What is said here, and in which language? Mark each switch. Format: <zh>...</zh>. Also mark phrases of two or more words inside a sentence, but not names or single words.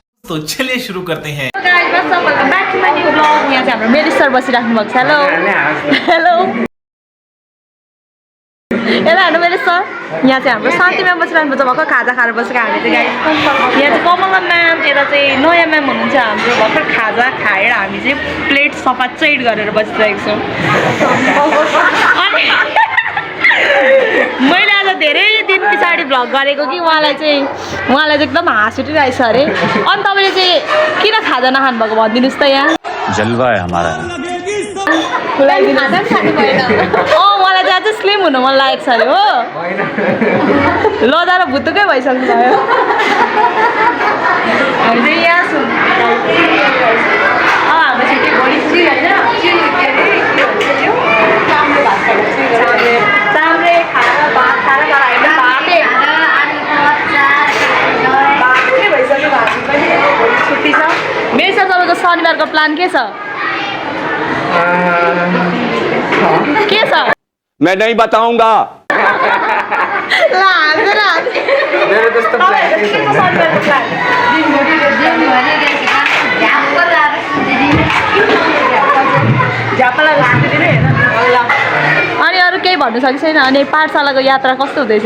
<hi>तो चलिए शुरू करते हैं।</hi> <ne>यहाँ चाहिँ हाम्रो मेरी सर बसिराख्नु भएको छ। हेलो हेलो यता हेर्नु मेरी सर, यहाँ चाहिँ हाम्रो शान्ति म्याम बसिरहनु भएको, खाजा खाएर बसेको हामी चाहिँ गाइस। यहाँ चाहिँ कमला म्याम, यता चाहिँ नयाँ म्याम हुनुहुन्छ हाम्रो। भर्खर खाजा खाएर हामी चाहिँ प्लेट सफा चैट गरेर बसिरहेको छौँ। अनि मैले आज धेरै दिन पछाडि भ्लग गरेको कि उहाँलाई चाहिँ एकदम हाँस उठिरहेछ अरे। अनि तपाईँले चाहिँ किन खाजा नखानु भएको भनिदिनुहोस् त। यहाँ</ne> <hi>जलवा है हमारा।</hi> <ne>मलाई चाहिँ अझै स्लिम हुनु मन लागेको छ अरे हो। लदाएर भुत्तुकै भइसक्नु भयो। हामी चाहिँ यहाँ छौँ। हाम्रो छुट्टी भोलि होइन चाम्रे खाएर भात खाएर भातै भइसक्यो। भात पनि भोलि छुट्टी छ। मेरो चाहिँ तपाईँको शनिबारको प्लान के छ? के छ?</ne> <hi>मैं नहीं बताऊंगा।</hi> <ne>मेरो त्यस्तो प्लान के छैन। अनि अरू केही भन्नु सक्छ छैन? अनि पाठशालाको यात्रा कस्तो हुँदैछ?</ne>